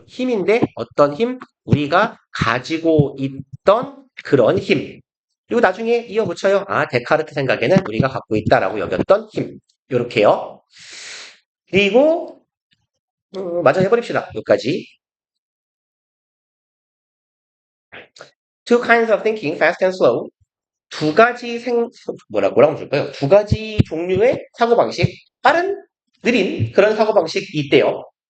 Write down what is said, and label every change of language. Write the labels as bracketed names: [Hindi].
[Korean] 힘인데 어떤 힘? 우리가 가지고 있던 그런 힘. 그리고 나중에 이어붙여요. 데카르트 생각에는 우리가 갖고 있다라고 여겼던 힘. 요렇게요. 그리고 마저 해버립시다. 여기까지. [English] Two kinds of thinking, fast and slow. [Korean] 두 가지 뭐라고 줄까요? 두 가지 종류의 사고방식. 빠른, 느린 그런 사고방식이 있대요.